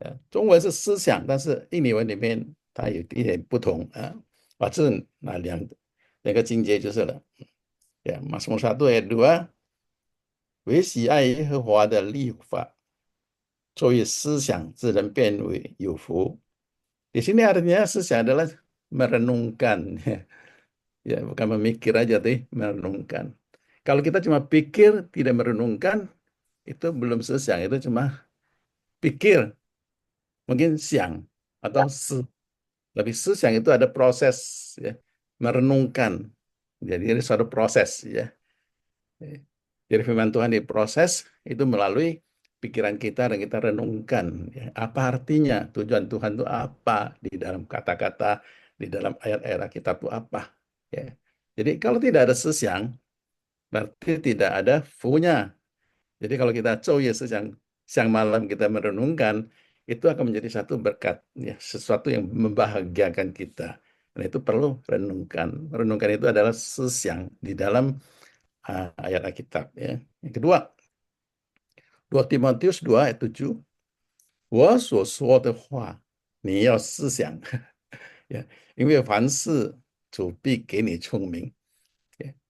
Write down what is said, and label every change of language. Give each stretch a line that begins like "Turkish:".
Chinese: 中文是思想，但是印尼文里面它有一点不同啊。这两个境界就是了。
Indonesian: Ya, Mazmur 1 ayat 2,
Chinese: 为喜爱耶和华的律法，作为思想之人变为有福。
Indonesian: Di sini artinya 思想 adalah merenungkan, ya bukan memikir aja tuh, merenungkan. Kalau kita cuma pikir tidak merenungkan, itu belum 思想, itu cuma pikir, mungkin 想 atau 思. Tapi 思想 itu ada proses ya, merenungkan. Jadi ini suatu proses ya. Jadi firman Tuhan diproses itu melalui pikiran kita dan kita renungkan ya, apa artinya, tujuan Tuhan itu apa di dalam kata-kata, di dalam ayat-ayat kita itu apa ya. Jadi kalau tidak ada 思想 berarti tidak ada 福nya. Jadi kalau kita
Chinese: 昼夜 思想,
Indonesian: siang malam kita merenungkan, itu akan menjadi satu berkat ya, sesuatu yang membahagiakan kita. Dan itu perlu renungkan. Renungkan itu adalah 思想 di dalam ayat Alkitab ya. Yang kedua, 2 Timotius 2 ayat 7,
Chinese: 我所说的话你要思想ya, 因为凡事主必给你聪明ya.